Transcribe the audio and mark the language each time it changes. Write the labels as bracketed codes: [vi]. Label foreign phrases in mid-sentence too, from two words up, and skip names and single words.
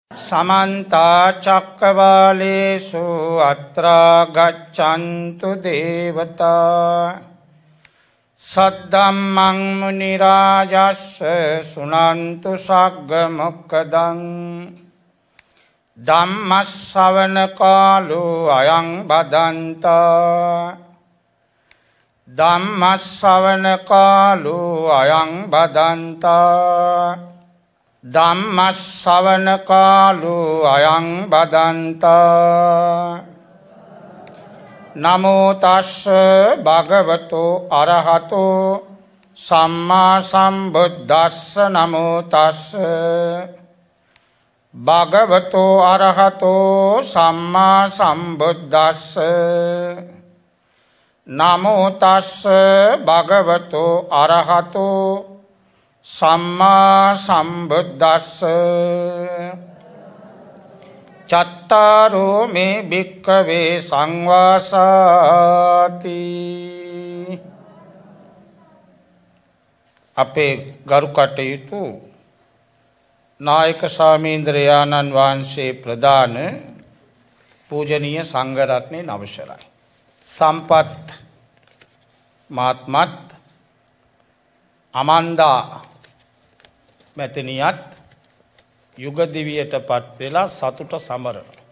[pi] समन्ता चक्रवालेषु अत्रा गच्छन्तु देवता सद्धम्मं मुनिराजस्य शृण्वन्तु सग्गमुक्तदं धम्मश्रवणकालो अयं भदन्ता धम्मश्रवणकालो अयं भदन्ता धम्मश्रवणकालो अयं भदन्ता नमो तस्स भगवतो अरहतो सम्मा सम्बुद्धस्स नमो तस्स भगवतो अरहतो सम्मा सम्बुद्धस्स नमो तस्स भगवतो अरहतो सम्मा सम्बुद्धस्स चत्तारो मे भिक्खवे संवासाति [si] අපේ ගරු කටයුතු නායක ස්වාමීන්ද්‍රයාණන් වහන්සේ ප්‍රදාන පූජනීය සංඝ රත්නයේ අවසරයි සම්පත් මාත්මත් අමන්දා මෙතනියත් යුග දිවියට පත් වෙලා සතුට සමරන